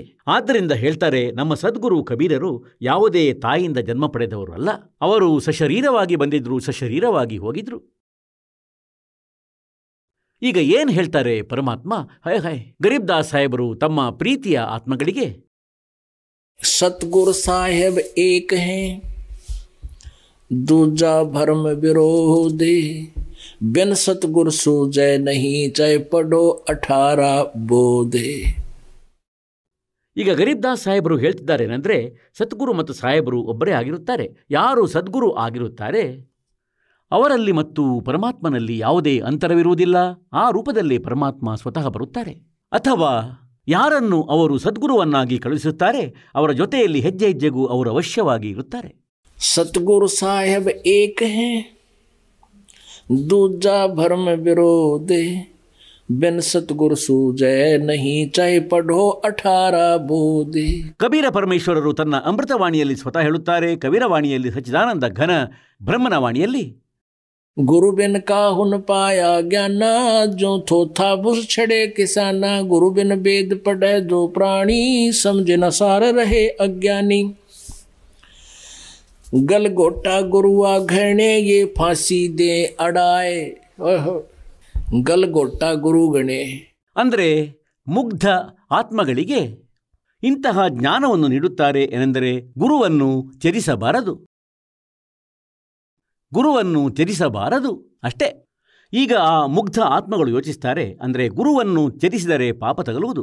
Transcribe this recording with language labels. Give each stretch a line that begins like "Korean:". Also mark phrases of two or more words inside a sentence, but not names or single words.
Kannada: ಆದ್ದರಿಂದ ಹೇಳ್ತಾರೆ, ನಮ್ಮ ಸದ್ಗುರು ಕಬೀರರು ಯಾವುದೇ ತಾಯಿಯಿಂದ ಜನ್ಮ ಪಡೆದವರು ಅಲ್ಲ. ಅವರು ಸಶರೀರವಾಗಿ ಬಂದಿದ್ರು, ಸಶರೀರವಾಗಿ ಹೋಗಿದ್ರು. ಈಗ ಏನು ಹೇಳ್ತಾರೆ ಪರಮಾತ್ಮ? ಗರೀಬ್ ದಾಸ್ ಸಾಹೇಬರು ತಮ್ಮ ಪ್ರೀತಿಯ ಆತ್ಮಗಳಿಗೆ
Hindi: सतगुरु साहेब एक हैं दूजा भरम विरोधे बिन सतगुरु सूजय नहीं चाहे पढ़ो 18 ಬೋಧೆ.
Kannada: ಈಗ ಗರೀಬ್ ದಾಸ್ ಸಾಹೇಬರು ಹೇಳ್ತಿದ್ದಾರೆ ಏನಂದ್ರೆ, ಸದ್ಗುರು ಮತ್ತು ಸಾಹೇಬರು ಒಬ್ಬರೇ ಆಗಿರುತ್ತಾರೆ. ಯಾರು ಸದ್ಗುರು ಆಗಿರುತ್ತಾರೆ ಅವರಲ್ಲಿ ಮತ್ತು ಪರಮಾತ್ಮನಲ್ಲಿ ಯಾವುದೇ ಅಂತರವಿರುವುದಿಲ್ಲ. ಆ ರೂಪದಲ್ಲಿ ಪರಮಾತ್ಮ ಸ್ವತಃ ಬರುತ್ತಾರೆ. ಅಥವಾ ಯಾರನ್ನು ಅವರು ಸದ್ಗುರುವನ್ನಾಗಿ ಕಳುಹಿಸುತ್ತಾರೆ ಅವರ ಜೊತೆಯಲ್ಲಿ ಹೆಜ್ಜೆ ಹೆಜ್ಜೆಗೂ ಅವರು ಅವಶ್ಯವಾಗಿ ಇರುತ್ತಾರೆ.
Hindi: सद्गुरु साहेब एक है दूजा भरम विरोधे बिन सद्गुरु सूजय नहीं चाहे पढ़ो 18 बोधे.
Kannada: ಕಬೀರ ಪರಮೇಶ್ವರರು ತನ್ನ ಅಮೃತವಾಣಿಯಲ್ಲಿ ಸ್ವತಃ ಹೇಳುತ್ತಾರೆ, ಕಬೀರವಾಣಿಯಲ್ಲಿ ಸಚ್ಚಿದಾನಂದ ಘನ ಬ್ರಹ್ಮನ ವಾಣಿಯಲ್ಲಿ,
Hindi: गुरु बिन का हुन पाया ज्ञाना जो थोथा बुस छड़े किसाना गुरु बिन वेद पढ़े जो प्राणी समझ न सार रहे अज्ञानी. गलगोटा गुरुआ घने ये फांसी दे अड़ाए. गलगोटा ಗುರುಗಣೆ
Kannada: ಅಂದರೆ ಮುಗ್ಧ ಆತ್ಮಗಳಿಗೆ ಇಂತಹ ಜ್ಞಾನವನ್ನು ನೀಡುತ್ತಾರೆ. ಏನೆಂದರೆ ಗುರುವನ್ನು ತ್ಯಜಿಸಬಾರದು, ಗುರುವನ್ನು ತ್ಯಜಿಸಬಾರದು ಅಷ್ಟೇ. ಈಗ ಆ ಮುಗ್ಧ ಆತ್ಮಗಳು ಯೋಚಿಸ್ತಾರೆ, ಅಂದರೆ ಗುರುವನ್ನು ತ್ಯಜಿಸಿದರೆ ಪಾಪ ತಗಲುವುದು.